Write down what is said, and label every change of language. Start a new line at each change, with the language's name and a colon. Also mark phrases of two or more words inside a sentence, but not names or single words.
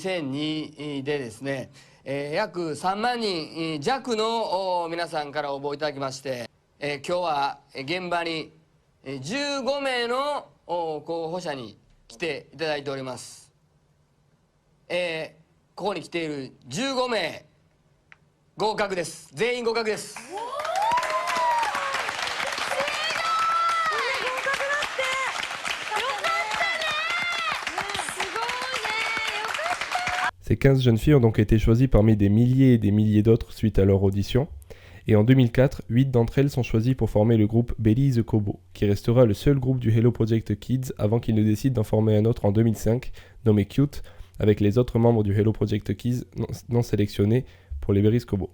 Japanese: 2002 でですね、約3万人弱の皆さんから応募いただきまして、今日は現場に15名の候補者に来ていただいております。ここに来ている15名合格です。全員合格です。
French: Ces 15 jeunes filles ont donc été choisies parmi des milliers et des milliers d'autres suite à leur audition. Et en 2004, 8 d'entre elles sont choisies pour former le groupe Bellies Kobo, qui restera le seul groupe du Hello Project Kids avant qu'ils ne décident d'en former un autre en 2005, nommé Cute, avec les autres membres du Hello Project Kids non sélectionnés pour les Bellies Kobo.